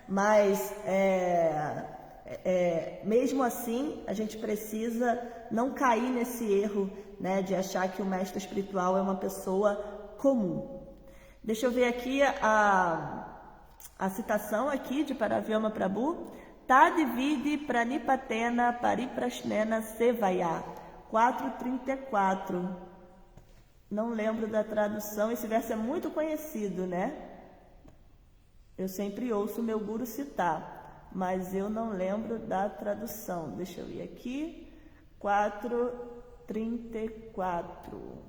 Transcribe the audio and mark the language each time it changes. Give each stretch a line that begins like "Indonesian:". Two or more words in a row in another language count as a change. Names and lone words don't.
Portuguese: Mas mesmo assim a gente precisa não cair nesse erro, né, de achar que o mestre espiritual é uma pessoa comum. Deixa eu ver aqui a citação aqui de Paravyoma Prabhu.
Sanskrit: Tadvidi pranipatena pariprasnena sevaya.
Portuguese: 4:34. Não lembro da tradução. Esse verso é muito conhecido, né? Eu sempre ouço o meu guru citar, mas eu não lembro da tradução. Deixa eu ir aqui. 4:34.